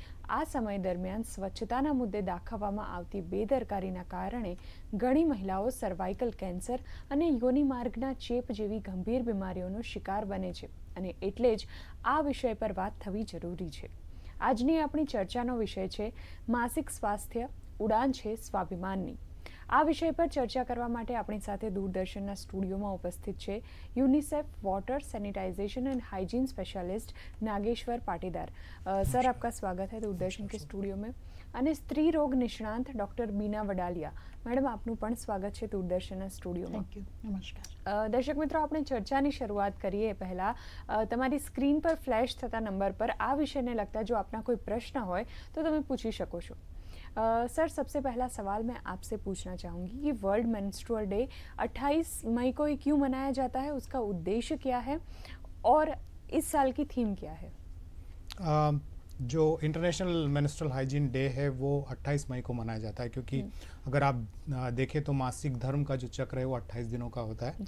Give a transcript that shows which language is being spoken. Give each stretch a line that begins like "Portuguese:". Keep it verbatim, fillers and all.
Gujarati: આ સમય દરમિયાન સ્વચ્છતાના મુદ્દે દાખવવામાં આવતી બેદરકારીના કારણે ઘણી મહિલાઓ સર્વાઇકલ કેન્સર અને યોનિમાર્ગના ચેપ જેવી ગંભીર બીમારીઓનો શિકાર બને છે અને એટલે જ આ વિષય પર વાત થવી જરૂરી છે. આજની આપણી ચર્ચાનો વિષય છે માસિક સ્વાસ્થ્ય, ઉડાન છે સ્વાભિમાનની. આ વિષય પર ચર્ચા કરવા માટે આપણી સાથે દૂરદર્શનના સ્ટુડિયોમાં ઉપસ્થિત છે UNICEF water sanitization and hygiene specialist નાગેશ્वर Patidar.
Hindi: Sir, आपका स्वागत है दूरदर्शन के स्टूडियो में.
Gujarati: અને સ્ત્રી રોગ નિષ્ણાંત ડૉક્ટર બીના વડાલિયા મેડમ, આપનું પણ સ્વાગત છે દૂરદર્શનના સ્ટુડિયોમાં. નમસ્કાર દર્શક મિત્રો, આપણે ચર્ચાની શરૂઆત કરીએ એ પહેલાં તમારી સ્ક્રીન પર ફ્લેશ થતા નંબર પર આ વિષયને લગતા જો આપના કોઈ પ્રશ્ન હોય તો તમે પૂછી શકો છો.
Hindi: सर, सबसे पहला सवाल मैं आपसे पूछना चाहूँगी कि वर्ल्ड मेंस्ट्रुअल डे अट्ठाईस मई को ही क्यों मनाया जाता है, उसका उद्देश्य क्या है और इस साल की थीम क्या है? uh, जो इंटरनेशनल मेंस्ट्रुअल हाइजीन डे है वो अट्ठाईस मई को मनाया जाता है क्योंकि अगर आप देखें तो मासिक धर्म का जो चक्र है वो अट्ठाईस दिनों का होता है